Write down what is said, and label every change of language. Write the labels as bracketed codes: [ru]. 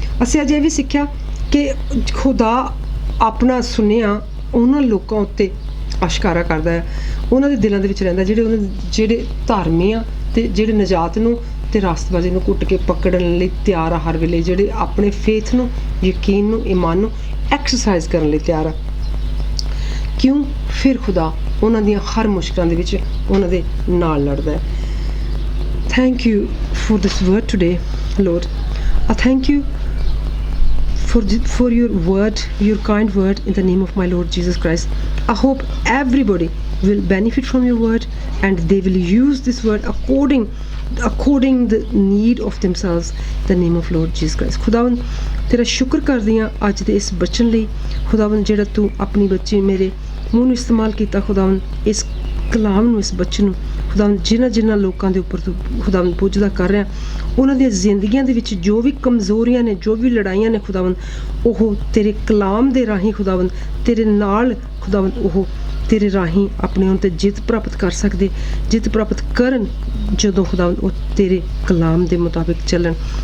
[pa] ਅਸੀਂ ਅੱਜ ਇਹ ਵੀ ਸਿੱਖਿਆ ਕਿ ਖੁਦਾ ਆਪਣਾ ਸੁਨੇਹਾ ਉਹਨਾਂ ਲੋਕਾਂ ਉੱਤੇ ਅਸ਼ਕਾਰਾ ਕਰਦਾ ਹੈ, ਉਹਨਾਂ ਦੇ ਦਿਲਾਂ ਦੇ ਵਿੱਚ ਰਹਿੰਦਾ ਜਿਹੜੇ ਧਾਰਮੀ ਆ ਅਤੇ ਜਿਹੜੇ ਨਜਾਤ ਨੂੰ ਅਤੇ ਰਾਸਤਬਾਜ਼ੀ ਨੂੰ ਘੁੱਟ ਕੇ ਪਕੜਨ ਲਈ ਤਿਆਰ ਆ ਹਰ ਵੇਲੇ, ਜਿਹੜੇ ਆਪਣੇ ਫੇਥ ਨੂੰ, ਯਕੀਨ ਨੂੰ, ਈਮਾਨ ਨੂੰ ਐਕਸਰਸਾਈਜ਼ ਕਰਨ ਲਈ ਤਿਆਰ ਆ। ਕਿਉਂ? ਫਿਰ ਖੁਦਾ ਉਹਨਾਂ ਦੀਆਂ ਹਰ ਮੁਸ਼ਕਲਾਂ ਦੇ ਵਿੱਚ ਉਹਨਾਂ ਦੇ ਨਾਲ ਲੜਦਾ ਹੈ। [en] Thank you for this word today Lord. I thank you for your word, your kind word, in the name of my Lord Jesus Christ. I hope everybody will benefit from your word and they will use this word according the need of themselves, in the name of Lord Jesus Christ. [pa] ਖੁਦਾਵੰ ਤੇਰਾ ਸ਼ੁਕਰ ਕਰਦੀ ਹਾਂ ਅੱਜ ਦੇ ਇਸ ਬਚਨ ਲਈ। ਖੁਦਾਵੰ ਜਿਹੜਾ ਤੂੰ ਆਪਣੀ ਬੱਚੇ ਮੇਰੇ ਮੂੰਹ ਨੂੰ ਇਸਤੇਮਾਲ ਕੀਤਾ, ਖੁਦਾਵੰ ਇਸ ਕਲਾਮ ਨੂੰ, ਇਸ ਬਚਨ ਨੂੰ, ਖੁਦਾਵੰ ਜਿਨ੍ਹਾਂ ਲੋਕਾਂ ਦੇ ਉੱਪਰ ਤੂੰ ਖੁਦਾਵੰ ਪੁੱਜਦਾ ਕਰ ਰਿਹਾ, ਉਹਨਾਂ ਦੀਆਂ ਜ਼ਿੰਦਗੀਆਂ ਦੇ ਵਿੱਚ ਜੋ ਵੀ ਕਮਜ਼ੋਰੀਆਂ ਨੇ, ਜੋ ਵੀ ਲੜਾਈਆਂ ਨੇ ਖੁਦਾਵੰ, ਉਹ ਤੇਰੇ ਕਲਾਮ ਦੇ ਰਾਹੀਂ ਖੁਦਾਵੰ ਤੇਰੇ ਨਾਲ ਖੁਦਾਵੰ ਉਹ ਤੇਰੇ ਰਾਹੀਂ ਆਪਣੇ ਉੱਤੇ ਜਿੱਤ ਪ੍ਰਾਪਤ ਕਰ ਸਕਦੇ, ਜਿੱਤ ਪ੍ਰਾਪਤ ਕਰਨ ਜਦੋਂ ਖੁਦਾਵੰ ਉਹ ਤੇਰੇ ਕਲਾਮ ਦੇ ਮੁਤਾਬਿਕ ਚੱਲਣ।